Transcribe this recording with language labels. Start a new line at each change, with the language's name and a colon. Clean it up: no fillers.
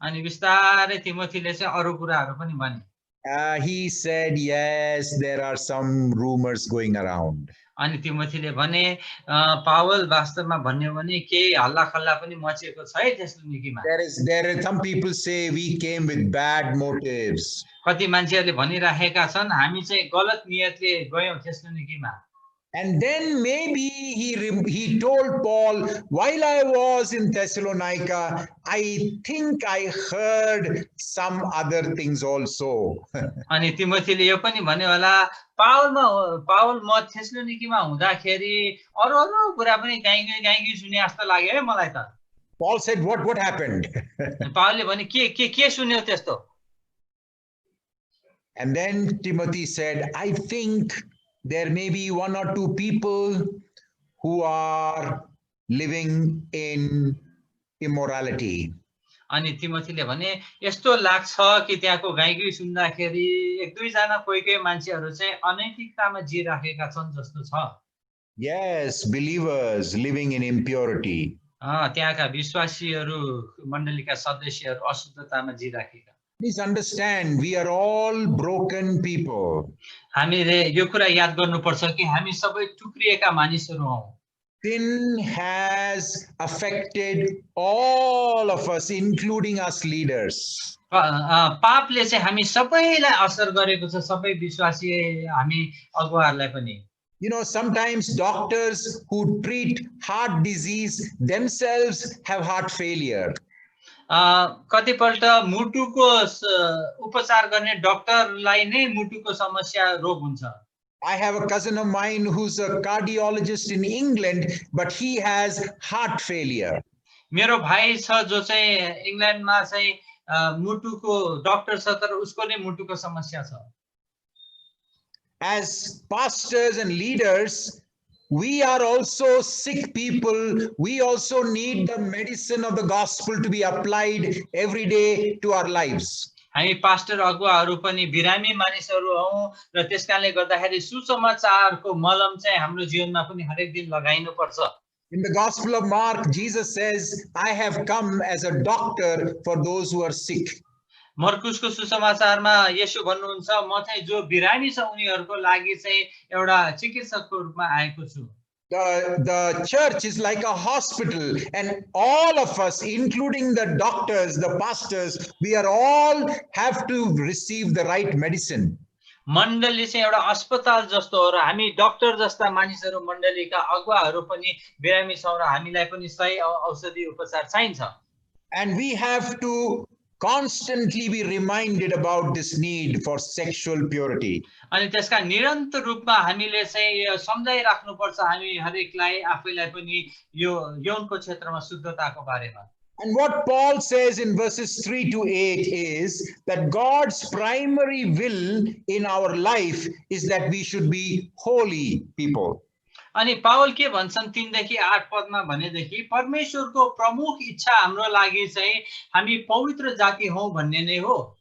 Nepali: अनि बिस्तारै तिमोथीले चाहिँ अरू कुराहरू पनि भने.
English: He said, yes, there are some rumors going around.
Nepali: अनि तिमोथीले भने पावल वास्तवमा भन्यो भने केही हल्ला खल्ला पनि मचेको छ है थेसलोनिकीमा.
English: There are some people say we came with bad motives.
Nepali: कति मान्छेहरूले भनिराखेका छन् हामी चाहिँ गलत नियतले गयौं थेसलोनिकीमा.
English: And then maybe he told Paul, while I was in Thessalonica, I think I heard some other things also.
Nepali: अनि तिमोथीले यो पनि भन्यो होला पावल म थेसलोनिकीमा हुँदाखेरि अरू कुरा पनि गाई सुने जस्तो लाग्यो है मलाई त.
English: Paul said, what happened?
Nepali: पावलले भने के सुन्यो त्यस्तो?
English: And then Timothy said, I think there may be one or two people who are living in immorality.
Nepali: अनि तिमोथीले भने यस्तो लाग्छ कि त्यहाँको गाईगुई सुन्दाखेरि एक दुईजना कोही मान्छेहरू चाहिँ अनैतिकतामा जिराखेका छन् जस्तो छ.
English: Yes, believers living in impurity.
Nepali: त्यहाँका विश्वासीहरू मण्डलीका सदस्यहरू अशुद्धतामा जिराखेका.
English: Please understand, we are all broken people.
Nepali: हामीले यो कुरा याद गर्नुपर्छ कि हामी सबै टुक्रिएका मानिसहरू हौं.
English: Sin has affected all of us, including us leaders.
Nepali: पापले चाहिँ हामी सबैलाई असर गरेको छ, सबै विश्वासी हामी अगुवाहरूलाई पनि.
English: You know, sometimes doctors who treat heart disease themselves have heart failure.
Nepali: कतिपल्ट मुटुको उपचार गर्ने डाक्टरलाई नै मुटुको समस्या रोग हुन्छ.
English: I have a cousin of mine who's a cardiologist in England, but he has heart failure.
Nepali: मेरो भाइ छ जो चाहिँ इंग्ल्यान्डमा चाहिँ मुटुको डाक्टर छ तर उसको नै मुटुको समस्या छ.
English: As pastors and leaders, we are also sick people. We also need the medicine of the gospel to be applied every day to our lives.
Nepali: हामी पास्टर अगुवाहरू पनि बिरामी मानिसहरू हौं र त्यसकारणले गर्दाखेरि सुसमाचारको मलम चाहिँ हाम्रो जीवनमा पनि हरेक दिन लगाइनु पर्छ.
English: In the Gospel of Mark, Jesus says, I have come as a doctor for those who are sick.
Nepali: मर्कुसको सुसमाचारमा येशू भन्नुहुन्छ म चाहिँ जो बिरामी छ उनीहरुको लागि चाहिँ एउटा चिकित्सकको रूपमा आएको छु.
English: The church is like a hospital, and all of us, including the doctors, the pastors, we are all have to receive the right medicine.
Nepali: मण्डली चाहिँ एउटा अस्पताल जस्तो हो र हामी डाक्टर जस्ता मानिसहरू मण्डलीका अगुवाहरू पनि बिरामी छौं र हामीलाई पनि सही औषधि उपचार चाहिन्छ.
English: And we have to constantly be reminded about this need for sexual purity.
Nepali: अनि त्यसका निरन्तर रूपमा हामीले चाहिँ सम्झाइराख्नु पर्छ हामी हरेकलाई आफैलाई पनि यो यौनको क्षेत्रमा शुद्धताको बारेमा.
English: And what Paul says in verses 3 to 8 is that God's primary will in our life is that we should be holy people.
Nepali: अनि पावल के भन्छन् 3 देखि 8 पदमा भनेदेखि परमेश्वरको प्रमुख इच्छा हाम्रो लागि चाहिँ हामी पवित्र जाति हौं भन्ने नै हो.